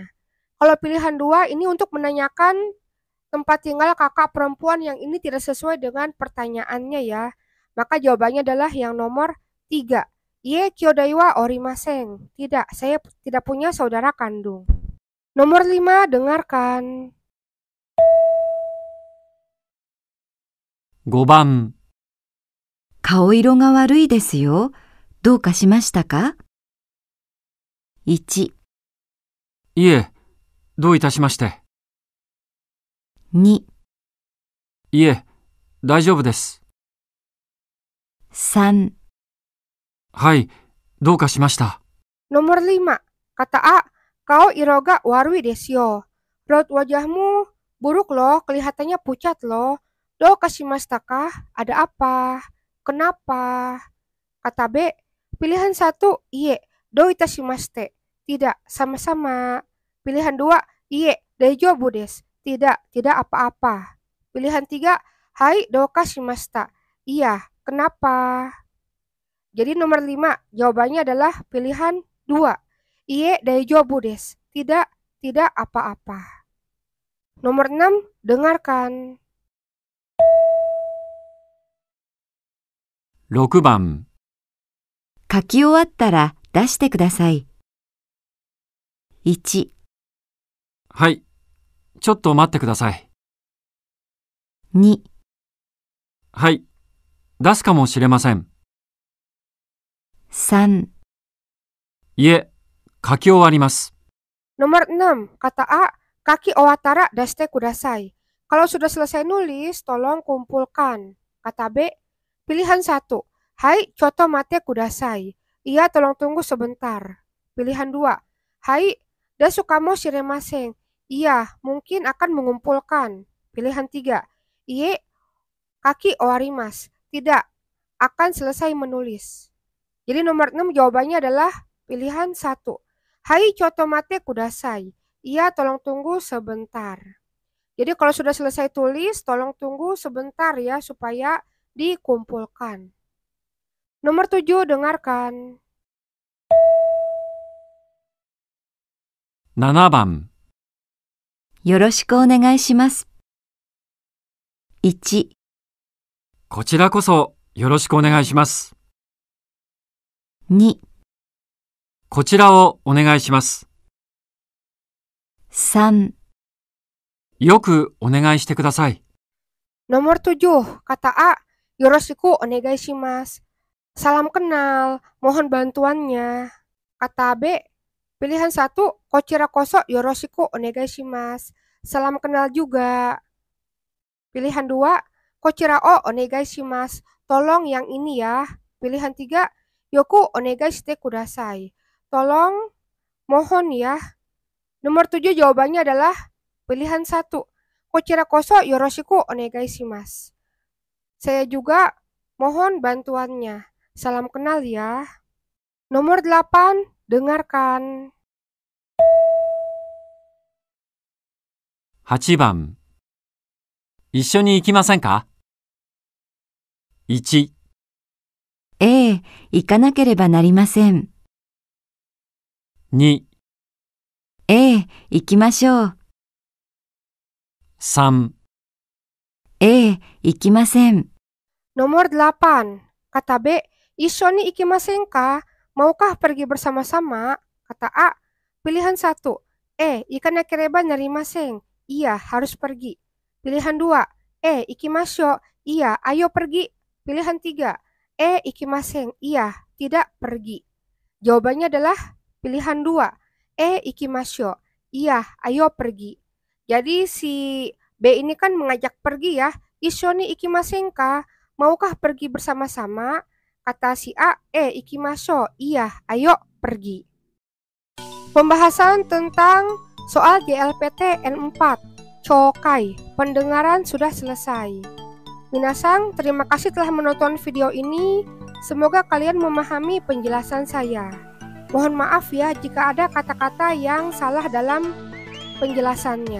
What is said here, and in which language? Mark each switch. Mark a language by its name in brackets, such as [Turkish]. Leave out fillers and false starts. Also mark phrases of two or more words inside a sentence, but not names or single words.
[Indonesian] Kalau pilihan 2 ini untuk menanyakan tempat tinggal kakak perempuan yang ini tidak sesuai dengan pertanyaannya ya. Maka jawabannya adalah yang nomor 3. [Japanese] いえ、兄弟はおりません. [Indonesian] Tidak, saya tidak punya saudara kandung. Nomor 5, dengarkan. [Japanese] 5 番、顔色が悪いですよ。どうかしましたか？ 1、いえ、どういたしまして。 2、いえ、大丈夫です。 3、はい、どうかしました。 [Indonesian] Nomor 5, kata A, [Japanese] 顔色が悪いですよ. [Indonesian] Raut wajahmu buruk loh, kelihatannya pucat loh. [Japanese] どうかしましたか? [Indonesian] Ada apa? Kenapa? Kata B, Pilihan 1, [Japanese] いいえ、どういたしまして. [Indonesian] Tidak, sama-sama. Pilihan 2, [Japanese] いいえ、大丈夫です. [Indonesian] Tidak, tidak apa-apa. Pilihan 3, hai, [Japanese] どうかしました. [Indonesian] Iya, kenapa? Jadi nomor 5, jawabannya adalah pilihan 2. [Japanese] いいえ、大丈夫です. [Indonesian] Tidak, tidak apa-apa. Nomor 6, dengarkan. [Japanese] 6 番、書き終わったら出してください。1、はい。ちょっと待ってください。 2、はい。出すかもしれません。 3、いえ、書き終わります。 [Indonesian] Nomor 6, kata A, [Japanese] 書き終わったら出してください. [Indonesian] Kalau sudah selesai nulis, tolong kumpulkan. Kata B, pilihan 1, [Japanese] はい、ちょっと待ってください. [Indonesian] Iya, tolong tunggu sebentar. Pilihan 2, hai, [Japanese] 出すかもしれません. [Indonesian] Iya, mungkin akan mengumpulkan. Pilihan 3, [Japanese] いいえ、書き終わります. [Indonesian] Tidak, akan selesai menulis. Jadi nomor 6 jawabannya adalah pilihan 1. [Japanese] はい、ちょっと待ってください. [Indonesian] Iya, tolong tunggu sebentar. Jadi kalau sudah selesai tulis, tolong tunggu sebentar ya supaya dikumpulkan. Nomor 7, dengarkan. [Japanese] 7 番、よろしくお願いします。1、こちらこそよろしくお願いします。 2、こちらをお願いします。 3、よくお願いしてください。 [Indonesian] Nomor 7, kata A, [Japanese] よろしくお願いします. [Indonesian] Salam kenal, mohon bantuannya. Kata B, pilihan 1, [Japanese] こちらこそよろしくお願いします. [Indonesian] Salam kenal juga. Pilihan 2, [Japanese] こちらをお願いします. [Indonesian] Tolong yang ini ya. Pilihan 3, [Japanese] よくお願いしてください. [Indonesian] Tolong, mohon ya. Nomor 7 jawabannya adalah pilihan 1. [Japanese] こちらこそよろしくお願いします. [Indonesian] Saya juga mohon bantuannya. Salam kenal ya. Nomor 8, dengarkan. [Japanese] 8 番、一緒に行きませんか？ 1、ええ、行かなければなりません。 2、ええ、行きましょう。 3、ええ、行きません。 [Indonesian] Nomor 8, kata B, [Japanese] 一緒に行きませんか? [Indonesian] Maukah pergi bersama-sama? Kata A, pilihan 1, [Japanese] 行かなければなりません. [Indonesian] Iya, harus pergi. Pilihan 2, ikimashou. Iya, ayo pergi. Pilihan 3, ikimasen. Iya, tidak pergi. Jawabannya adalah pilihan 2, ikimashou. Iya, ayo pergi. Jadi si B ini kan mengajak pergi ya. [Japanese] 一緒に行きませんか? [Indonesian] Maukah pergi bersama-sama? Kata si A, ikimashou. Iya, ayo pergi. Pembahasan tentang soal JLPT N4, Chokai, pendengaran sudah selesai. Minasang, terima kasih telah menonton video ini. Semoga kalian memahami penjelasan saya. Mohon maaf ya jika ada kata-kata yang salah dalam penjelasannya.